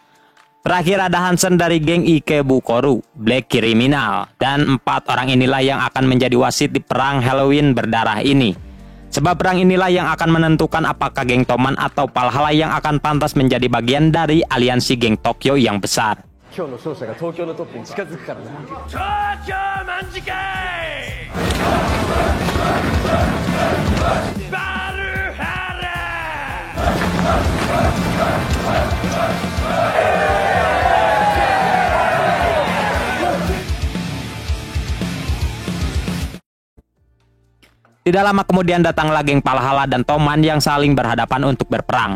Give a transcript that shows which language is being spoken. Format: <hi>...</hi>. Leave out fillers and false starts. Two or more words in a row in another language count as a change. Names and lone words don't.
<id>Terakhir ada Hansen dari geng Ikebukoru, Black Criminal, dan 4 orang inilah yang akan menjadi wasit di perang Halloween berdarah ini. Sebab perang inilah yang akan menentukan apakah geng Toman atau Valhalla yang akan pantas menjadi bagian dari aliansi geng Tokyo yang besar.</id> <ja>今日の勝者が東京のトップに近づくからな。東京卍かい。バルハラ。</ja> <id>Tidak lama kemudian datanglah geng Valhalla dan Toman yang saling berhadapan untuk berperang.</id>